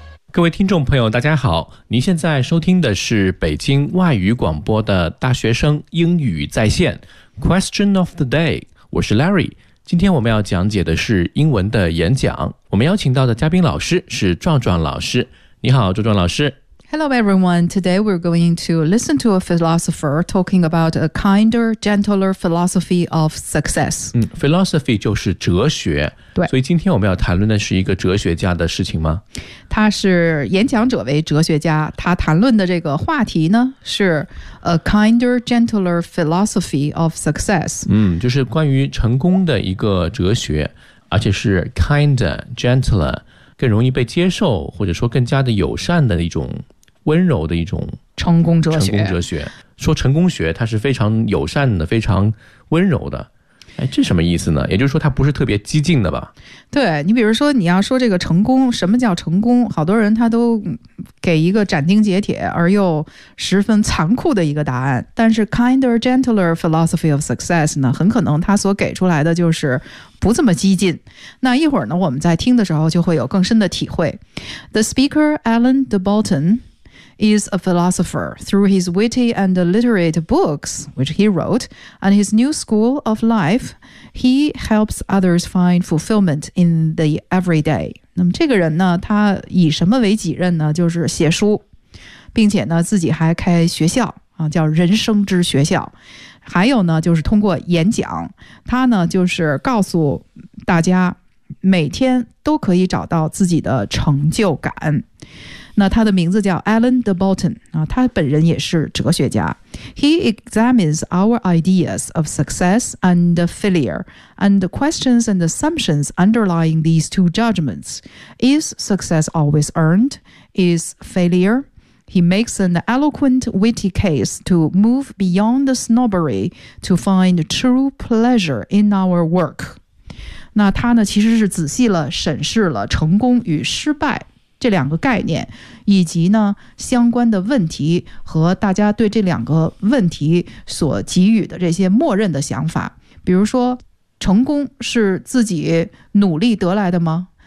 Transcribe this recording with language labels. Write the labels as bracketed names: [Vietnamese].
[Chinese] 各位听众朋友大家好，您现在收听的是北京外语广播的大学生英语在线 Question of the day， 我是 Larry。今天我们要讲解的是英文的演讲，我们邀请到的嘉宾老师是壮壮老师。你好，壮壮老师。 [English] Hello everyone, today we're going to listen to a philosopher talking about a kinder, gentler philosophy of success. [Chinese] Philosophy 就是哲学，对，所以今天我们要谈论的是一个哲学家的事情吗？他是演讲者为哲学家，他谈论的这个话题呢是 [English] a kinder, gentler philosophy of success. [Chinese] 就是关于成功的一个哲学，而且是 kinder, gentler,更容易被接受，或者说更加的友善的一种温柔的一种成功哲学。成功哲学说成功学，它是非常友善的，非常温柔的。哎，这什么意思呢？也就是说，它不是特别激进的吧？对，你比如说，你要说这个成功，什么叫成功？好多人他都给一个斩钉截铁而又十分残酷的一个答案。但是 [English] kinder gentler philosophy of success [Chinese] 呢，很可能他所给出来的就是不这么激进。那一会儿呢，我们在听的时候就会有更深的体会。 [English] The speaker Alan de Botton is a philosopher through his witty and literate books, which he wrote, and his new school of life. He helps others find fulfillment in the everyday. [Chinese] 那么这个人呢，他以什么为己任呢？就是写书，并且呢，自己还开学校啊，叫人生之学校。还有呢，就是通过演讲，他呢，就是告诉大家，每天都可以找到自己的成就感。那他的名字叫 Alan de Botton,他本人也是哲学家。 [English] He examines our ideas of success and failure, and the questions and assumptions underlying these two judgments. Is success always earned? Is failure? He makes an eloquent, witty case to move beyond the snobbery to find true pleasure in our work. [Chinese] 那他呢，其实是仔细了审视了成功与失败这两个概念，以及呢相关的问题和大家对这两个问题所给予的这些默认的想法。比如说，成功是自己努力得来的吗？